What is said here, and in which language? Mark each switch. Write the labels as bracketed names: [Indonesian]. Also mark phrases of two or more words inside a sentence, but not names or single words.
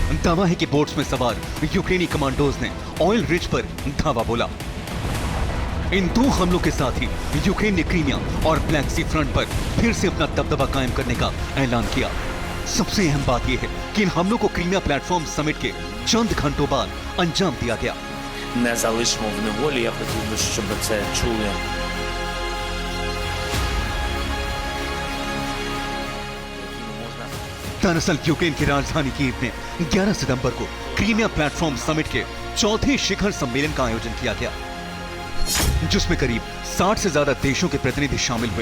[Hindi] दावा है कि बोट्स में सवार यूक्रेनी कमांडोज ने [English] oil rich [Hindi] पर धावा बोला। इन दो हमलों के साथ ही यूक्रेन ने क्रीमिया और [English] Black Sea front [Hindi] पर फिर से अपना दबदबा कायम करने का ऐलान किया। सबसे अहम बात यह है कि इन हमलों को क्रीमिया प्लेटफॉर्म समिट के चंद घंटों बाद अंजाम दिया गया। [Ukrainian] Не залишимо в неволі, я хотів би, щоб це чули. [Hindi] दरअसल यूक्रेन की राजधानी कीव में 11 सितंबर को क्रीमिया प्लेटफॉर्म समिट के चौथे शिखर सम्मेलन का आयोजन किया गया, जिसमें करीब 60 से ज्यादा देशों के प्रतिनिधि शामिल हुए।